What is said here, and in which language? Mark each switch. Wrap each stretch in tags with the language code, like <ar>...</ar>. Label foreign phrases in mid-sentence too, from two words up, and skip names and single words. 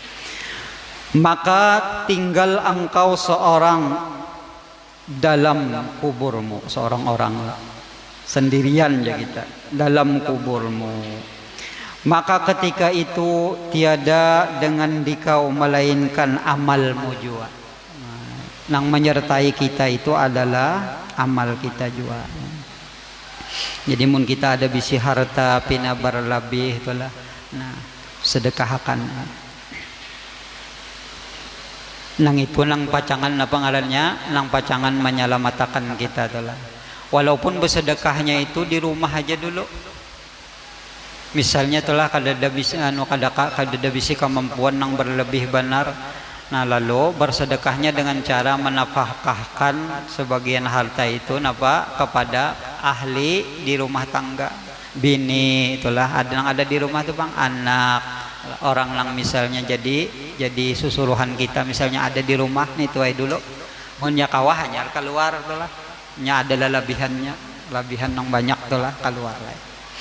<bjn>Maka tinggal engkau seorang dalam kuburmu, seorang orang sendirian ya kita dalam kuburmu. Maka ketika itu tiada dengan dikau melainkan amalmu jua. Yang menyertai kita itu adalah amal kita jua. Jadi mun kita ada bisi harta pina berlebih itulah, nah sedekahkan. Nang itu nang pacangan apa ngarannya, nang pacangan menyelamatakan kita itulah. Walaupun bersedekahnya itu di rumah aja dulu. Misalnya telah kadada bisi kemampuan yang berlebih benar, nah lalu bersedekahnya dengan cara menafkahkan sebagian harta itu kepada ahli di rumah tangga, bini itulah ada yang ada di rumah itu bang, anak orang yang misalnya jadi susuruhan kita misalnya ada di rumah nih tuai dulu, punya kawah hanya keluar itulah, nya ada lebihannya, lebihan yang banyak itulah keluar lah.</bjn>